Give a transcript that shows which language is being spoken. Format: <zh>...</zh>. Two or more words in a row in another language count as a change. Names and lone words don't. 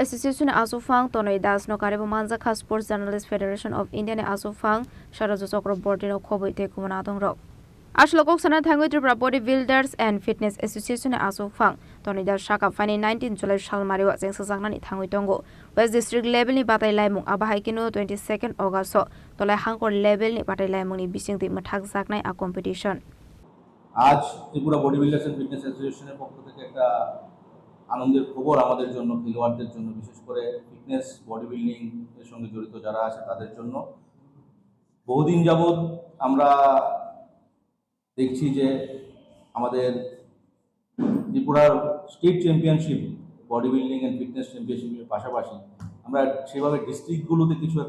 <trp>association asofang tonai das no karebo manjakha Sports Journalists Federation of India ne asofang sharajo chokro bordino khoboi te kumana dongrok Ashlo Koksana Thangui Tripura Bodybuilders and Fitness Association asofang Tonida Shaka Fine 19 July Shalmariwa Sengsajaknani Thangui Tongo West</trp> <en>District level</en> <trp>ni batai laimung abahaikino 22nd August so tolai hangkor level ni batai laimung ni bisingti mathak jaknai</trp> <en>a competition</en> <bn>আজ ত্রিপুরা বডি বিল্ডার্স এন্ড ফিটনেস অ্যাসোসিয়েশনের পক্ষ থেকে একটা আনন্দের খবর আমাদের জন্য খেলোয়াড়দের জন্য বিশেষ করে</bn> <en>fitness body building</en> <bn>এর সঙ্গে জড়িত যারা আছে তাদের জন্য বহুদিন যাবত আমরা দেখছি যে আমাদের ত্রিপুরার</bn> <en>state championship body building and fitness championship's</en> <bn>পাশাপাশি আমরা সেভাবে ডিস্ট্রিক্টগুলোতে কিছু একটা</bn>